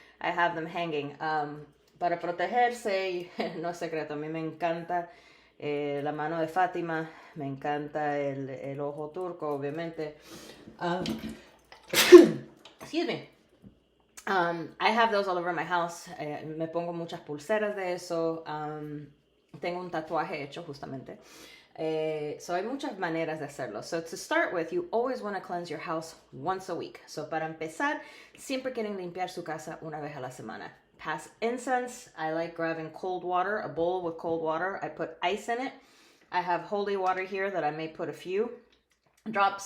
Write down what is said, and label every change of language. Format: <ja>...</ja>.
<en>I have them hanging.</en> <es>Para protegerse, no es secreto, a mí me encanta la mano de Fátima, me encanta el ojo turco, obviamente.</es> <en>Excuse me. I have those all over my house.</en> <es>Me pongo muchas pulseras de eso. Tengo un tatuaje hecho justamente. So hay muchas maneras de hacerlo.</es> <en>So to start with, you always want to cleanse your house once a week.</en> <es>So para empezar, siempre quieren limpiar su casa una vez a la semana.</es> <en>Pass incense. I like grabbing cold water, a bowl with cold water. I put ice in it. I have holy water here that I may put a few drops.</en>